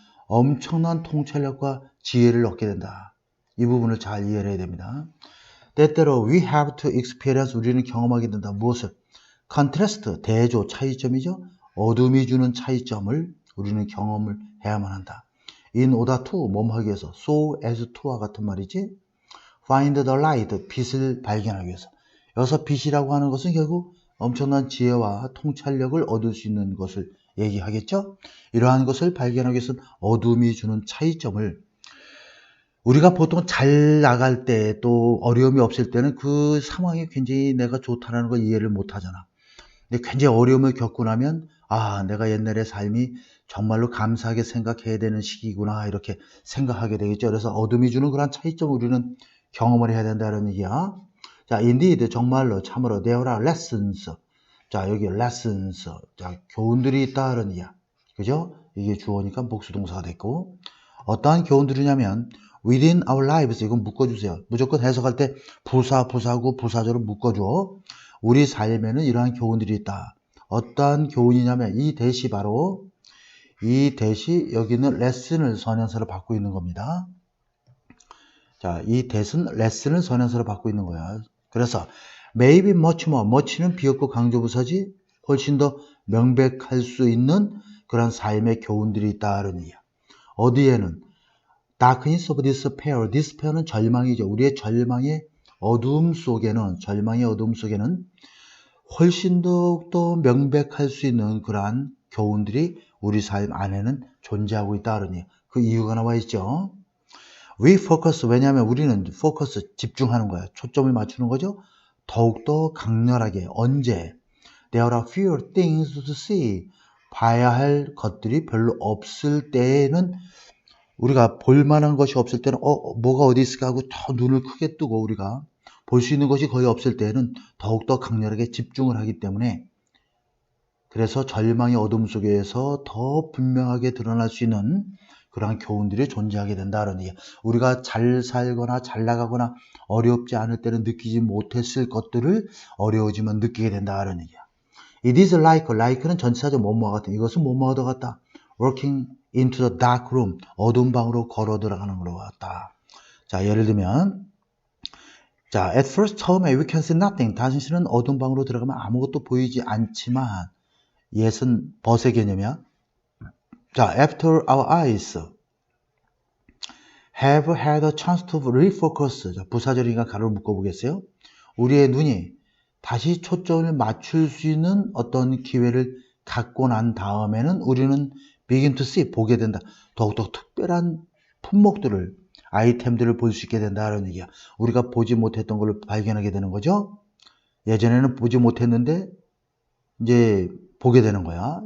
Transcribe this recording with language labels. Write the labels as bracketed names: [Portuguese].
[Korean] 엄청난 통찰력과 지혜를 얻게 된다. 이 부분을 잘 이해를 해야 됩니다. 때때로 [English] we have to experience, [Korean] 우리는 경험하게 된다. 무엇을? contrast, 대조, 차이점이죠. 어둠이 주는 차이점을 우리는 경험을 해야만 한다. [English] in order to, [Korean] 뭐하기 위해서, [English] so as to [Korean] 와 같은 말이지. [English] find the light, [Korean] 빛을 발견하기 위해서. 여기서 빛이라고 하는 것은 결국 엄청난 지혜와 통찰력을 얻을 수 있는 것을 얘기하겠죠. 이러한 것을 발견하기 위해서는 어둠이 주는 차이점을, 우리가 보통 잘 나갈 때 또 어려움이 없을 때는 그 상황이 굉장히 내가 좋다는 걸 이해를 못 하잖아. 근데 굉장히 어려움을 겪고 나면 내가 옛날의 삶이 정말로 감사하게 생각해야 되는 시기구나, 이렇게 생각하게 되겠죠. 그래서 어둠이 주는 그런 차이점을 우리는 경험을 해야 된다는 얘기야. 자, indeed, 정말로, 참으로, [English] there are lessons. [Korean] 자, 여기 lessons. 자, 교훈들이 있다는 얘기야. 그죠? 이게 주어니까 복수동사가 됐고, 어떠한 교훈들이냐면 [English] within our lives, [Korean] 이건 묶어주세요. 무조건 해석할 때 부사고 부사절을 묶어줘. 우리 삶에는 이러한 교훈들이 있다. 어떠한 교훈이냐면 이 대시, 바로 이 대시, 여기는 레슨을 선행사로 받고 있는 겁니다. 자, 이 대신 레슨을 선행사로 받고 있는 거야. 그래서 [English] maybe much more, [Korean] much는 비었고 강조부사지, 훨씬 더 명백할 수 있는 그런 삶의 교훈들이 있다는 얘기야. 어디에는 [English] darkness of despair, [Korean] despair는 절망이죠. 우리의 절망의 어두움 속에는, 절망의 어두움 속에는 훨씬 더 명백할 수 있는 그러한 교훈들이 우리 삶 안에는 존재하고 있다는 얘기. 그 이유가 나와 있죠. [English] We focus, [Korean] 왜냐하면 우리는 focus, 집중하는 거야. 초점을 맞추는 거죠. 더욱더 강렬하게. 언제? [English] There are fewer things to see. [Korean] 봐야 할 것들이 별로 없을 때에는, 우리가 볼 만한 것이 없을 때는 뭐가 어디 있을까 하고 더 눈을 크게 뜨고 우리가 볼 수 있는 것이 거의 없을 때는 더욱더 강렬하게 집중을 하기 때문에, 그래서 절망의 어둠 속에서 더 분명하게 드러날 수 있는 그러한 교훈들이 존재하게 된다는 얘기야. 우리가 잘 살거나 잘 나가거나 어렵지 않을 때는 느끼지 못했을 것들을 어려워지면 느끼게 된다는 얘기야. [English] It is like는 [Korean] 전치사죠. 뭐뭐와 같은. 이것은 뭐뭐와 같다. [English] Walking into the dark room. [Korean] 어두운 방으로 걸어 들어가는 것 같다. 자, 예를 들면 자, [English] at first [Korean] 처음에 [English] we can see nothing. [Korean] 당신은 어두운 방으로 들어가면 아무것도 보이지 않지만 yes은 but의 개념이야. [English] 자, after our eyes have had a chance to refocus. [Korean] 자, 부사절이니까 가로를 묶어보겠어요. 우리의 눈이 다시 초점을 맞출 수 있는 어떤 기회를 갖고 난 다음에는 우리는 [English] begin to see, [Korean] 보게 된다. 더욱더 특별한 품목들을, 아이템들을 볼 수 있게 된다는 얘기야. 우리가 보지 못했던 걸 발견하게 되는 거죠. 예전에는 보지 못했는데 이제 보게 되는 거야.